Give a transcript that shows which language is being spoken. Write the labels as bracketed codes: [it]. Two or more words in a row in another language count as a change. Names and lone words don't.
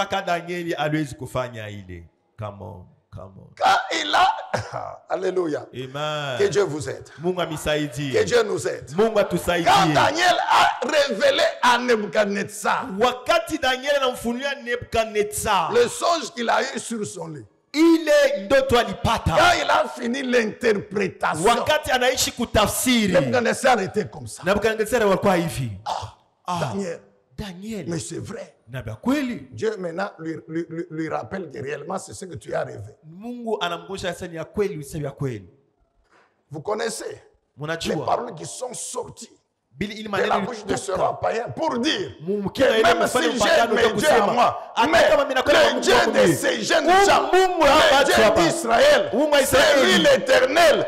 [fr] Quand il a... Alléluia. Amen. Que Dieu vous aide. Que Dieu nous aide. Quand Daniel a révélé à Nebuchadnezzar le songe qu'il a eu sur son lit, [sw] ile ndoto alipata, [fr] quand il a fini l'interprétation, [sw] wakati anaishi kutafsiri, [fr] Nebuchadnezzar était comme ça. [sw] Nebukadnezar walikuwa hivi. [fr] Daniel, mais c'est vrai. [sw] Na kweli [fr] Dieu maintenant lui rappelle que réellement c'est ce que tu as rêvé. [sw] Mungu anamkumbusha sasa ni ya kweli, usema ya kweli. [fr] Vous connaissez les paroles qui sont sorties de la bouche de ce roi païen pour dire que même si j'ai mes dieux à moi, mais le Dieu de ces jeunes gens, le Dieu d'Israël, c'est lui l'Éternel.